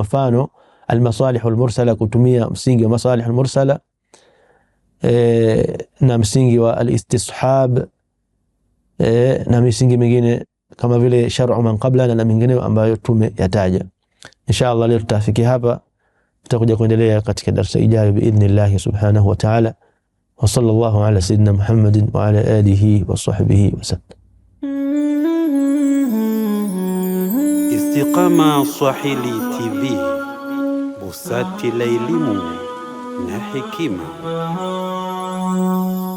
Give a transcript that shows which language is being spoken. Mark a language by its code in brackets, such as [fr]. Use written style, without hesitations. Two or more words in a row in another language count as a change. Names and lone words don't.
[sw] Mfano [ar] المصالح المرسلة, [sw] kutumia msingi wa [ar] المصالح المرسلة [sw] na msingi wa alistishab na misingi mingine kama vile [ar] شرع من قبلنا [sw] na mingineyo ambayo tumeyataja. Inshallah leo tutafikia hapa, tutakuja kuendelea katika darasa ijayo [ar] بإذن الله سبحانه وتعالى. وصلى الله على سيدنا محمد وعلى آله وصحبه وسلم. [sw] Istiqama Swahili TV, busati la elimu na hekima.